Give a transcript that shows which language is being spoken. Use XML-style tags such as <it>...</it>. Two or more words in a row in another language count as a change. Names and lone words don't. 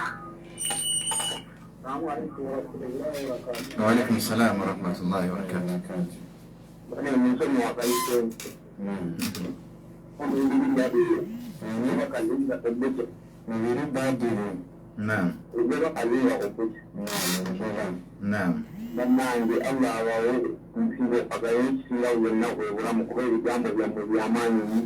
<ar>وعليكم السلام ورحمة الله وبركاته.</ar> <lg>Mubiri Badiru.</lg> <ar>نعم. نعم.</ar> <lg>bannange Allah abawe nsinga okagayo ekisingawo byonna kwebulamu kuba ebigambo byammwe byamaanyi nnyo.</lg>